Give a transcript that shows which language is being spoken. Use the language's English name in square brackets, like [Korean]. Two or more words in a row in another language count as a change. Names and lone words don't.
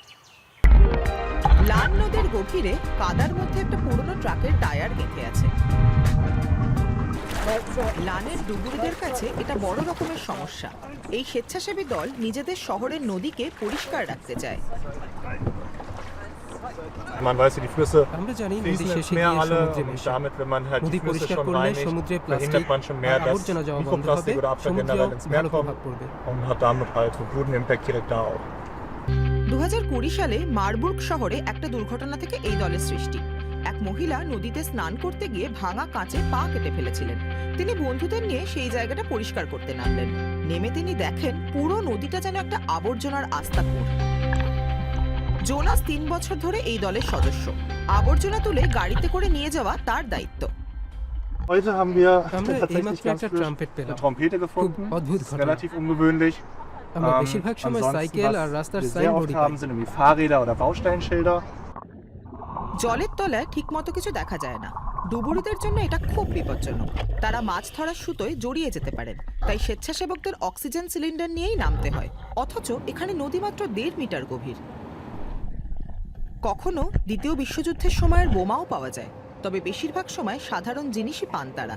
[Bangla] লাল নদের গভীরে কাদার মধ্যে একটা পুরনো ট্রাকের টায়ার গেঁথে আছে। লানের ডুবুরিদের কাছে এটা বড় রকমের সমস্যা। এই স্বেচ্ছাসেবী দল নিজেদের শহরের নদীকে পরিষ্কার রাখতে চায়। [German] Man weiß, die Flüsse [Bangla] আমরা জানি নদী [German] fließen [Bangla] শেষে [German] ins Meer [Bangla] গিয়ে [German] alle [Bangla] সমুদ্রে [German] und [Bangla] মেশে। [German] damit, wenn man halt [Bangla] নদী [German] die Flüsse [Bangla] পরিষ্কার [German] schon [Bangla] করলে [German] reinigt, [Bangla] সমুদ্রে [German] verhindert [Bangla] প্লাস্টিক [German] man schon [Bangla] আর [German] mehr, dass [Bangla] আবর্জনা জমা বন্ধ হবে, [German] Mikroplastik oder Abfall [Bangla] সমুদ্রেও [German] generell ins Meer [Bangla] ভালো [German] kommt [Bangla] প্রভাব পড়বে। [German] und hat damit halt einen guten Impact direkt da auch. [Bangla] 2020 সালে মারবুর্গ শহরে একটা দুর্ঘটনা থেকে এই দলের সৃষ্টি। এক মহিলা নদীতে স্নান করতে গিয়ে ভাঙা কাঁচে পা কেটে ফেলেছিলেন। তিনি বন্ধুদের নিয়ে সেই জায়গাটা পরিষ্কার করতে নামলেন। নেমে তিনি দেখেন পুরো নদীটা যেন একটা আবর্জনার আস্তাকুঁড়। জোনাস 3 বছর ধরে এই দলের সদস্য। আবর্জনা তুলে গাড়িতে করে নিয়ে যাওয়া তার দায়িত্ব। [German] Heute haben wir [Bangla] আমরা [German] tatsächlich [Bangla] এইমাত্র [German] ganz [Bangla] একটা [German] frisch [Bangla] ট্রাম্পেট [German] eine [Bangla] পেলাম। [German] Trompete [Bangla] খুব [German] gefunden. [Bangla] অদ্ভুত [German] Das ist [Bangla] ঘটনা। [German] relativ ungewöhnlich. [Bangla] আমরা বেশিরভাগ সময় [German] Ansonsten, [Bangla] সাইকেল আর [German] was [Bangla] রাস্তার [German] wir sehr [Bangla] সাইনবোর্ডই [German] oft [Bangla] পাই। [German] haben, sind irgendwie Fahrräder oder Bausteinschilder. [Bangla] জলের তলায় ঠিকমতো কিছু দেখা যায় না। ডুবুরিদের জন্য এটা খুব বিপজ্জনক। তারা মাছ ধরার সুতোয় জড়িয়ে যেতে পারেন। তাই স্বেচ্ছাসেবকদের অক্সিজেন সিলিন্ডার নিয়েই নামতে হয়। অথচ এখানে নদী মাত্র 1.5 মিটার গভীর। কখনো দ্বিতীয় বিশ্বযুদ্ধের সময়ের বোমাও পাওয়া যায়, তবে বেশিরভাগ সময় সাধারণ জিনিসই পান তারা।